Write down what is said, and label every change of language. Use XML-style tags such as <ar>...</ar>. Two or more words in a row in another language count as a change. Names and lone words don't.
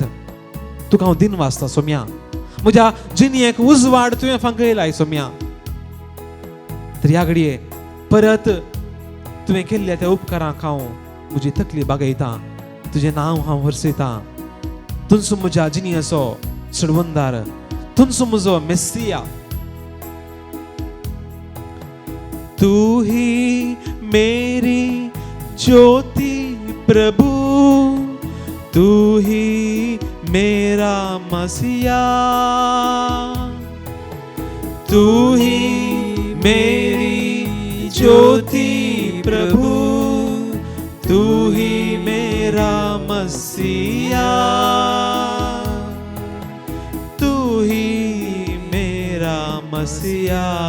<kok>तुका हांव दिन वाचता सोम्या. म्हज्या जिणेक उजवाड तुवें फांकयलाय सोम्या. तर ह्या घडये परत तुवें केल्ल्या त्या उपकाराक हांव म्हजी तकली बागयतां. तुजें नांव हांव वर्सयतां. तुमचो म्हज्या जिणेचो सडवंदार, तुमचो म्हजो मेस्सिया.</kok> <hi>तू ही मेरी ज्योति प्रभु, तू ही मेरा मसीहा, तू ही मेरी ज्योति प्रभु, तू ही मेरा मसीहा, तू ही मेरा मसीहा.</hi>